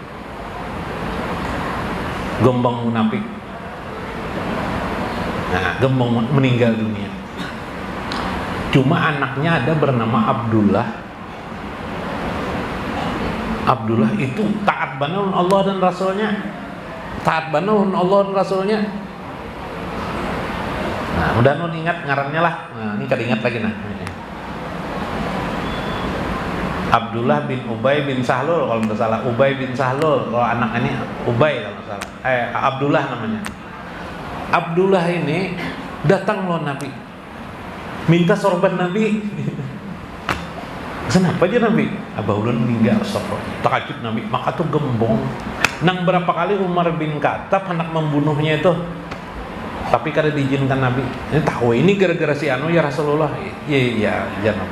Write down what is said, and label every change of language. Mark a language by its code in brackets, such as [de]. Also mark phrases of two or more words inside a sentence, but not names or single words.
[id] Nah, gembong meninggal dunia. Cuma anaknya ada bernama Abdullah. Abdullah itu taat banget Allah dan Rasulnya. [bjn] Nah, mudah nun ingat ngarannya lah. Nah, ini kada ingat lagi nah. [id] Abdullah bin Ubay bin Sahlul kalau tidak salah. Ubay bin Sahlul, kalau anak ini Ubay kalau tidak salah. Abdullah namanya. Abdullah ini datang loh Nabi. Minta sorban Nabi. Kenapa aja Nabi? [bjn] Abah ulun meninggal, takjub Nabi. [id] Maka tuh gembong. [bjn] Nang berapa kali Umar bin Khattab hendak membunuhnya itu. Tapi kada diizinkan Nabi. Ini tahu ini gara-gara si anu [ar] يا رسول الله. [id] Iya Nabi.